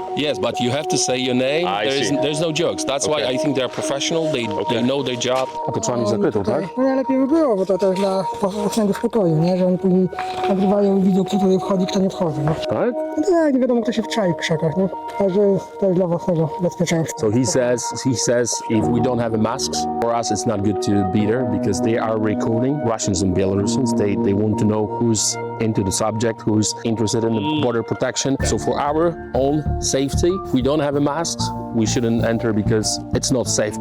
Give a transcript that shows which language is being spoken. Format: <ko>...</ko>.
<en>Yes, but you have to say your name. There's no jokes. That's why I think they're professional. They know their job.</en> <pl>A to trzeba mieć zakrytą, tak? No najlepiej by było, bo to też dla własnego spokoju, nie? Że oni później nagrywają i widzą, kto tutaj wchodzi, kto nie wchodzi, nie? Tak? No tak, nie wiadomo, kto się wczai w krzakach, nie? Także to jest dla własnego bezpieczeństwa.</pl> <en>So he says if we don't have masks, for us it's not good to be there because they are recording Russians and Belarusians. They want to know who's into the subject, who's interested in the border protection. So for our own safety, if we don't have a mask, we shouldn't enter because it's not safe.</en>